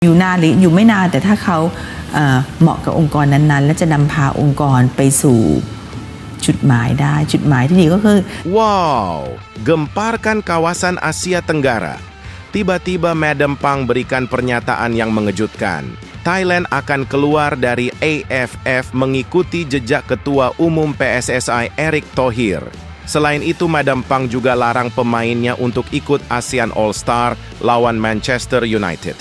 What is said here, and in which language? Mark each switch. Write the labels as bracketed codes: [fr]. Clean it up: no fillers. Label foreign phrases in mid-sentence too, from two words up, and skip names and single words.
[th] อยู่นานหรืออยู่ไม่นานแต่ถ้าเขาเหมาะกับองค์กรนั้นๆและจะนำพาองค์กรไปสู่จุดหมายได้จุดหมายที่ดีก็คือ [id] Wow, gemparkan kawasan Asia Tenggara. Tiba-tiba Madam Pang berikan pernyataan yang mengejutkan. Thailand akan keluar dari AFF mengikuti jejak Ketua Umum PSSI Erick Thohir. Selain itu, Madam Pang juga larang pemainnya untuk ikut ASEAN All-Star lawan Manchester United.